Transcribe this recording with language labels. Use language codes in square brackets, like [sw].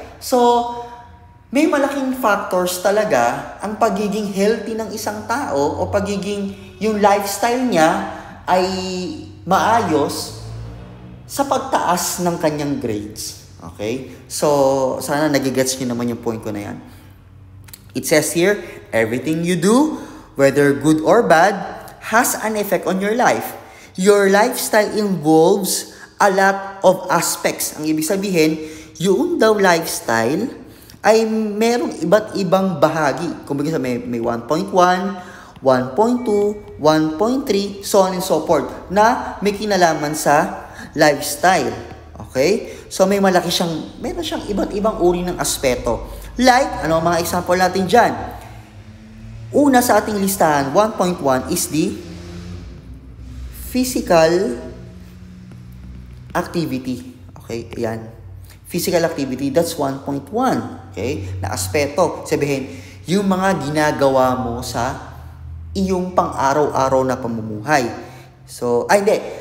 [tl] So, may malaking factors talaga ang pagiging healthy ng isang tao o pagiging yung lifestyle niya ay maayos sa pagtaas ng kanyang grades. Okay? So, sana nagigets niyo naman yung point ko na yan. [en] It says here, everything you do, whether good or bad, has an effect on your life. Your lifestyle involves a lot of aspects. [tl] Ang ibig sabihin, yung daw lifestyle ay merong iba't ibang bahagi. Kung bagay may 1.1, 1.2, 1.3, so on and so forth, na may kinalaman sa lifestyle. Okay? So meron siyang iba't ibang uri ng aspeto. Like, ano ang mga example natin dyan? Una sa ating listahan, [en] 1.1 is the physical activity. Okay, ayan. Physical activity, that's 1.1. [tl] Okay, na aspeto. Sabihin, yung mga ginagawa mo sa iyong pang-araw-araw na pamumuhay. So, hindi.